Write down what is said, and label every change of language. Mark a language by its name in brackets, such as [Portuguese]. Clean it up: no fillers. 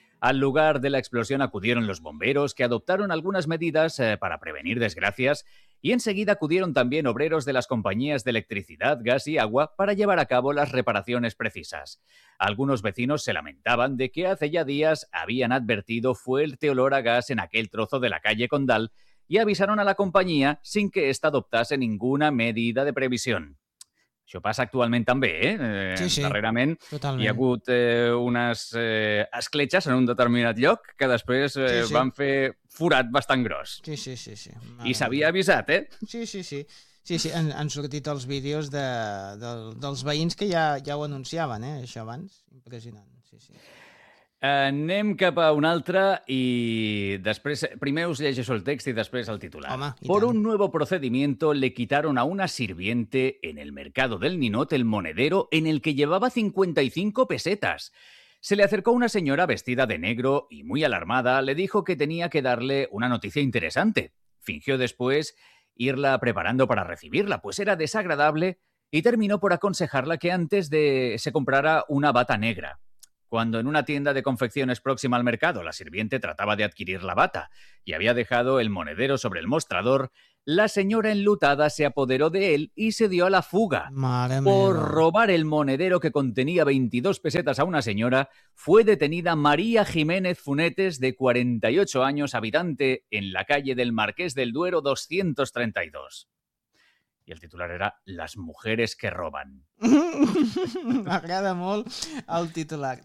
[Spanish] Al lugar de la explosión acudieron los bomberos, que adoptaron algunas medidas para prevenir desgracias, y enseguida acudieron también obreros de las compañías de electricidad, gas y agua para llevar a cabo las reparaciones precisas. Algunos vecinos se lamentaban de que hace ya días habían advertido fuerte olor a gas en aquel trozo de la calle Condal y avisaron a la compañía sin que ésta adoptase ninguna medida de previsión. [Catalan] Això passa actualment també, sí, darrerament. Totalment. Hi ha hagut unes escletxes en un determinat lloc que després van fer forat bastant gros. Sí. I s'havia avisat, eh? Sí. Sí, han sortit els vídeos dels veïns que ja ho anunciaven, això abans. Impressionant, sí. Anem cap a un altre i després, primer us llegeixo el text i després el titular. Home, [Spanish] por un nuevo procedimiento le quitaron a una sirviente en el mercado del Ninot el monedero en el que llevaba 55 pesetas. Se le acercó una señora vestida de negro y muy alarmada, le dijo que tenía que darle una noticia interesante. Fingió después irla preparando para recibirla, pues era desagradable, y terminó por aconsejarla que antes de se comprara una bata negra. Cuando en una tienda de confecciones próxima al mercado la sirviente trataba de adquirir la bata y había dejado el monedero sobre el mostrador, La señora enlutada se apoderó de él y se dio a la fuga. Madre mía. Por robar el monedero que contenía 22 pesetas a una señora, fue detenida María Jiménez Funetes, de 48 años, habitante en la calle del Marqués del Duero 232. Y el titular era Las mujeres que roban. [Catalan] M'agrada molt el titular.